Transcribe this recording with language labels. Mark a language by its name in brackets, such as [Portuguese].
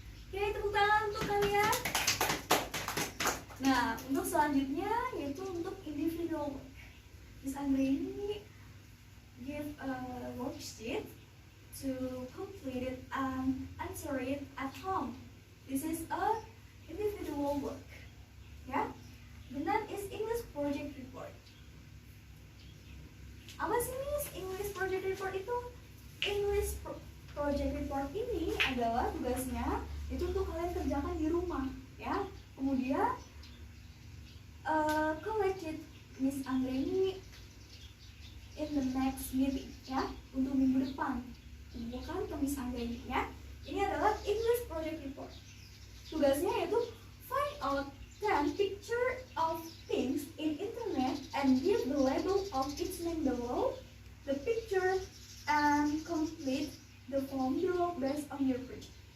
[Indonesian] Oke, tepuk tangan untuk kalian. Nah, untuk selanjutnya yaitu untuk [English] individual work. Miss Anggreni give a worksheet to complete it and answer it at home. This is a individual work. [Indonesian] Ya. [English] The next is English project report. [Indonesian] Apa sih Miss [English] English project report [Indonesian] itu? [English] English project report [Indonesian] ini adalah tugasnya itu untuk kalian kerjakan di rumah ya. Kemudian [English] collect it Miss Anggreni in the next meeting [Indonesian] ya, untuk minggu depan. Bukan ke Miss Anggreni ya. Ini adalah [English] English project report. [Indonesian] Tugasnya yaitu [English] find out 10 picture of things in internet and give the label of each name below the picture and complete the form below based on your project.